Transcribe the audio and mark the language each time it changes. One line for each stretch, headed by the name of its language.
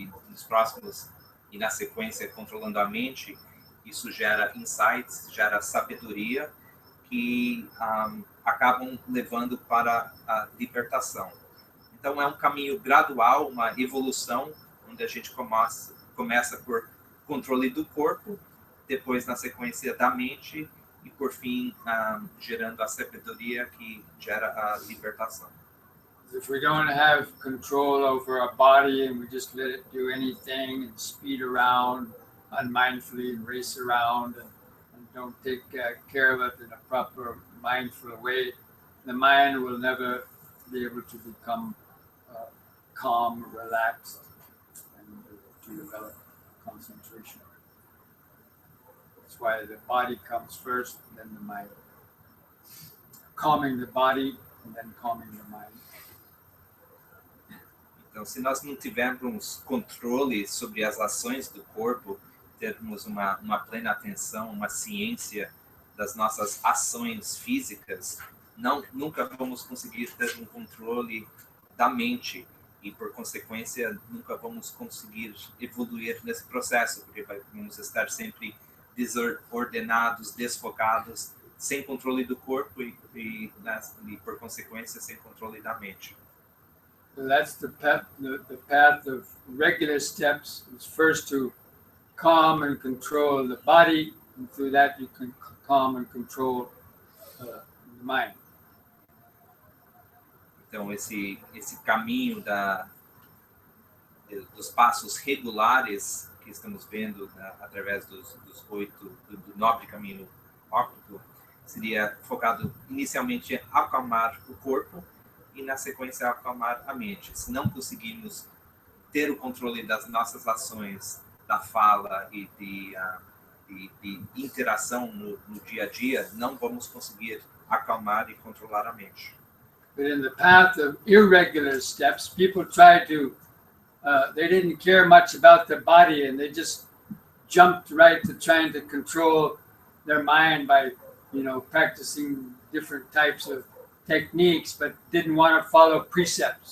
Portuguese: nos próximos, e na sequência, controlando a mente, isso gera insights, gera sabedoria, que acabam levando para a libertação. Então, é um caminho gradual, uma evolução, onde a gente começa por controle do corpo, depois, na sequência, da mente, e, por fim, gerando a sabedoria que gera a libertação.
English: If we don't have control over our body and we just let it do anything and speed around unmindfully and race around and don't take care of it in a proper mindful way, the mind will never be able to become calm, relaxed, and to develop concentration. That's why the body comes first, then the mind. Calming the body and then calming the mind.
Portuguese: Então, se nós não tivermos controle sobre as ações do corpo, termos uma plena atenção, uma ciência das nossas ações físicas, nunca vamos conseguir ter um controle da mente e, por consequência, nunca vamos conseguir evoluir nesse processo, porque vamos estar sempre desordenados, desfocados, sem controle do corpo e por consequência, sem controle da mente.
English: So that's the path of regular steps. Is first to calm and control the body, and through that you can calm and control the mind.
Portuguese: Então, esse caminho dos passos regulares que estamos vendo através dos 8, do nobre caminho óptico, seria focado inicialmente em acalmar o corpo e, na sequência, acalmar a mente. Se não conseguirmos ter o controle das nossas ações, da fala e de interação no dia a dia, não vamos conseguir acalmar e controlar a mente.
English: But in the path of irregular steps, people try to, they didn't care much about their body and they just jumped right to trying to control their mind by, practicing different types of techniques, but didn't want to follow precepts.